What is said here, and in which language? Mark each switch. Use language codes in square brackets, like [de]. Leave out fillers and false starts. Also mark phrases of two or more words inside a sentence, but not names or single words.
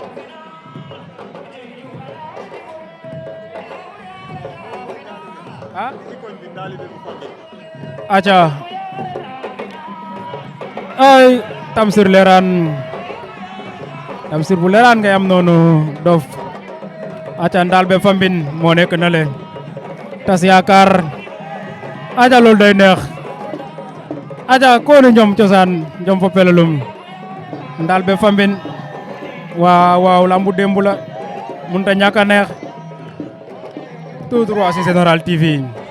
[wo] aca ay Tamsir Leran Tamsir bu Leran ngayam noonu Dof aca ndal be fambin moo nekk na le Tas Yakar aca loolu day neex aja ko ne ñoom cosaan ñoom fo pelalum ndal be fambin waaw lambu dembu la mun ta ñàkk a neex [fr] tout droit [wo] ci Général TV